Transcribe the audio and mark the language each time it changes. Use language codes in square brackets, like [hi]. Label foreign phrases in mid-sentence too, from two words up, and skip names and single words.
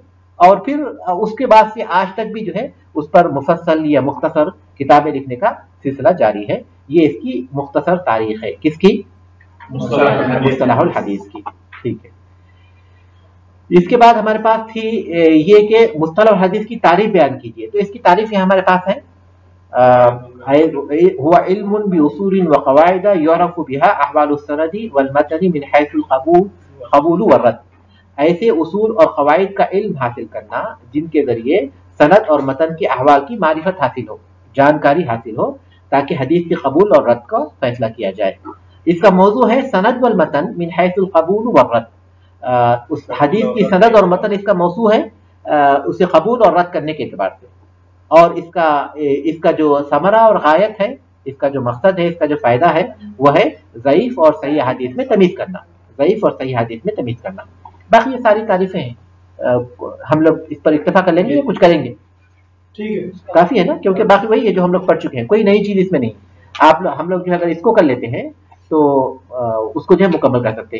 [ur] اور پھر اس کے بعد سے آج تک بھی جو ہے اس پر مفصل یا مختصر کتابیں لکھنے کا سلسلہ جاری ہے. یہ اس کی مختصر تاریخ ہے، کس کی? مصطلح الحدیث کی. ٹھیک ہے، اس کے بعد ہمارے پاس تھی یہ کہ مصطلح الحدیث کی تعریف بیان کیجیے. تو اس کی تعریف یہاں ہمارے پاس ہے, [ar] هو علم بأصول وقواعد يعرف بها أحوال السند والمتن من حيث القبول والرد. [ur] ایسے اصول اور قواعد کا علم حاصل کرنا جن کے ذریعے سند اور متن کے احوال کی معرفت حاصل ہو، جانکاری حاصل ہو، تاکہ حدیث کے قبول اور رد کا فیصلہ کیا جائے. اس کا موضوع ہے [ar] السند والمتن من حيث القبول والرد. [ur] اس حدیث کی سند اور متن اس کا موضوع ہے اسے قبول اور رد کرنے کے اعتبار سے. اور اس کا جو ثمرہ اور غایت ہے, اس کا جو مقصد ہے، اس کا جو فائدہ ہے وہ ہے ضعیف اور صحیح احادیث میں تمیز کرنا، ضعیف اور صحیح احادیث میں تمیز کرنا۔ باقی یہ ساری تعریفیں ہیں، ہم لوگ اس پر اکتفا کر لیں گے یا کچھ کریں گے؟ ٹھیک ہے، کافی ہے نا، کیونکہ باقی وہی ہے جو ہم لوگ پڑھ چکے ہیں، کوئی نئی چیز اس میں نہیں۔ ہم لوگ جو اگر اس کو کر لیتے ہیں تو اس کو جو ہے مکمل کر سکتے ہیں۔